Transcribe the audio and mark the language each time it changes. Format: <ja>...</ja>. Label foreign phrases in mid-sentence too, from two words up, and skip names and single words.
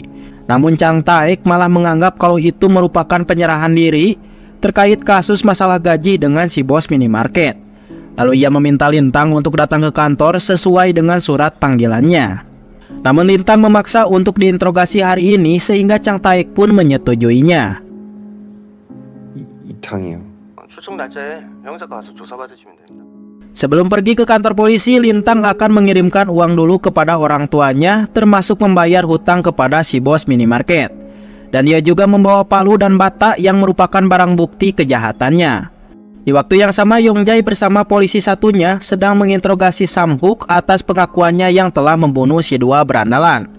<id>Namun Chang Taek malah menganggap kalau itu merupakan penyerahan diri terkait kasus masalah gaji dengan si bos minimarket. Lalu ia meminta Lintang untuk datang ke kantor sesuai dengan surat panggilannya. Namun Lintang memaksa untuk diinterogasi hari ini sehingga Chang Taek pun menyetujuinya.</id> <ko>이탕이요. 출석 날짜에 형사과 가서 조사받으시면 됩니다.</ko> <id>Sebelum pergi ke kantor polisi, Lintang akan mengirimkan uang dulu kepada orang tuanya, termasuk membayar hutang kepada si bos minimarket. Dan ia juga membawa palu dan bata yang merupakan barang bukti kejahatannya. Di waktu yang sama, Yongjae bersama polisi satunya sedang menginterogasi Samhook atas pengakuannya yang telah membunuh si dua berandalan.</id>